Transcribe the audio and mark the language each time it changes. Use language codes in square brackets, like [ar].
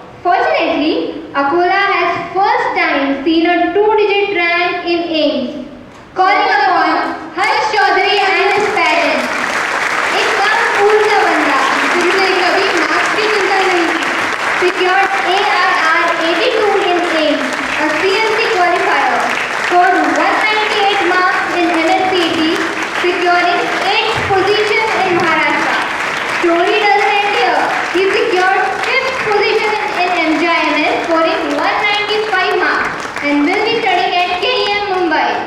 [en] Fortunately, Akola has first time seen a two-digit rank in AIMS. Calling upon Harsh Chaudhary and his parents. [hi] एक काम school का बंदा जिसने कभी marks की चिंता नहीं की, [en] secured ARR 82 in AIMS, a CMC qualifier, scored 198 marks in MSCT, securing 8th position in Maharashtra. Story doesn't end here. He secured 5th position in MJIMS, scoring 195 marks, and will be studying at KEM Mumbai.